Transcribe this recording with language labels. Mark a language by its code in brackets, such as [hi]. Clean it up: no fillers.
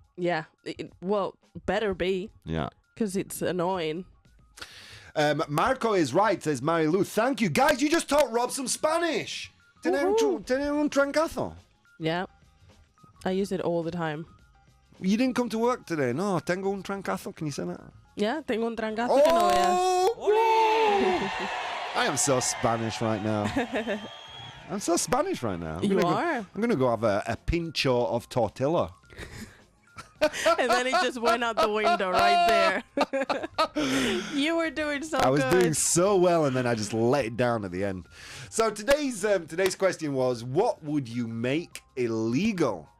[en] Yeah. Well, better be, Yeah. because it's annoying. Marco is right, says Marilu. Thank you. Guys, you just taught Rob some Spanish. [es] Tener un trancazo. [en] Yeah. I use it all the time. You didn't come to work today. [es] No, tengo un trancazo. [en] Can you say that? [es] Yeah, tengo un trancazo que no veas. [en] Oh! I am so Spanish right now. I'm so Spanish right now. You are. I'm going to go have a pincho of tortilla. And then it just went out the window right there. You were doing so good. I was doing so well, and then I just let it down at the end. So today's question was, what would you make illegal?